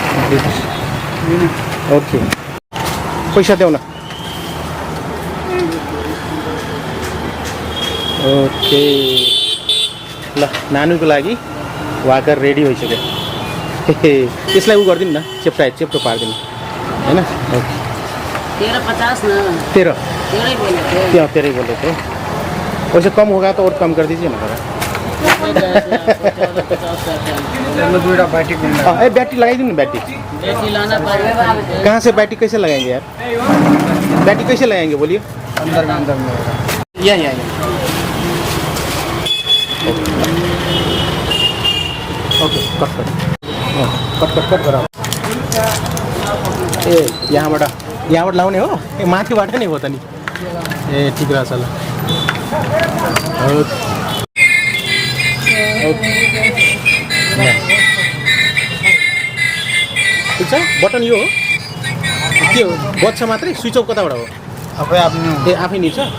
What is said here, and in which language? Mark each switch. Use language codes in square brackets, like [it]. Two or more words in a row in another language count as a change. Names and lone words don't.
[ne] ओके पैसा देऊ न ओके ल नानुको लागि वाकर रेडी भइसक्यो त्यसलाई उ गरिदिनु न चेप्टो पारिदिनु हैन ओके [hi] 13.50 ना 13 13 बोले थे क्या 13 बोले थे वैसे कम होगा तो और कम कर दीजिए ना जरा बैटरी लगाई दूँ ना बैटरी लाना पड़ेगा कहाँ से बैटरी कैसे लगाएंगे यार बैटरी कैसे लगाएंगे बोलिए अंदर में यहाँ [ne] ओके कट गराऊ ए यहाँबाट लाउने हो ए माथिबाट नि हो त नि ए ठिक रहेछ ल ठिक छ बटन यो हो के हो बज्छ मात्रै स्विच अफ कताबाट हो आफै निल्छ